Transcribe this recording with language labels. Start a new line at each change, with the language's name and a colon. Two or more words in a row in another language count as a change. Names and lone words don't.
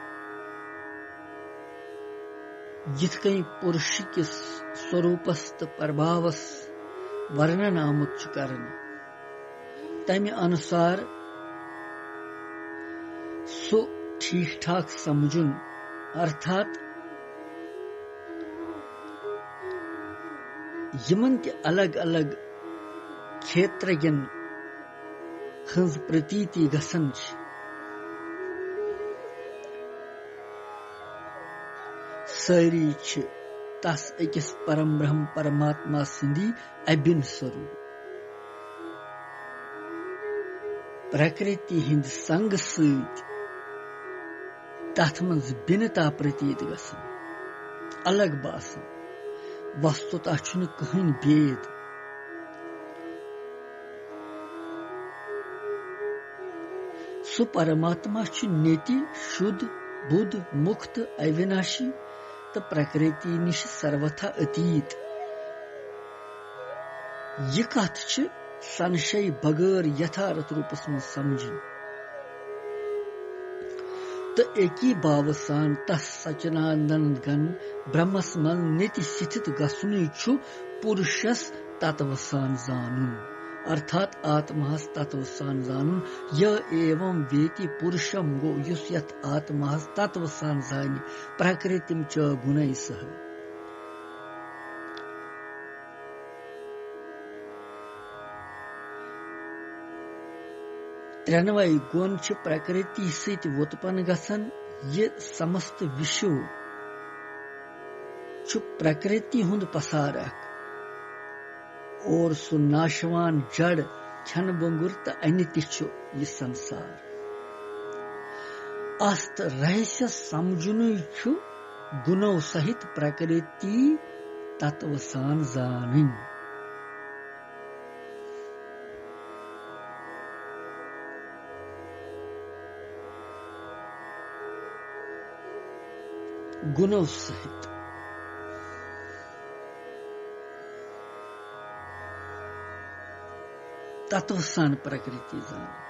Kashmiri: यथ कहीं पुरुष किस स्वरूपस तो प्रभावस वर्णन आमुत करन, तमि अनुसार सो ठीक ठाक समझुन, अर्थात यमन के अलग अलग क्षेत्रजन हंस प्रतीति गसन सारी तस अकिस परम ब्रह्म परमात्मा सिंदी अबिन स्वरूप प्रकृति हिंद संग सत तथ मज भिन्नता प्रतीत गसन, अलग बासन। वस्तुतः छुन कहीं भेद। सु परमात्मा छु नेति शुद्ध बुद्ध मुक्त अविनाशी तो प्रकृति निश सर्वथा अतीत यह कथ छु संशय बगैर यथार्थ रूपस में समझन तो एकी भाव सान तस सच्चिदानंद घन ब्रह्मस मन निति स्थित गसुनि छु पुरुषस तत्व सान जानून अर्थात आत्मास तत्व सान जानून यह
Sanskrit: एवं वेति पुरुषम
Kashmiri: गो युस यत आत्मास तत्व सान जानि
Sanskrit: प्रकृतिम च गुणै सह
Kashmiri: त्रेनवाई गुण च प्रकृति सहित उत्पन्न गसन ये समस्त विश्व च प्रकृति हुंद पसारक और सु नाशवान जड़ क्षण बंगुर त अनित्य छु ये संसार अस्त रहस्य समझुनु छु गुणों सहित प्रकृति तत्व सान जानिन गुणों सहित तत्व सान प्रकृति जान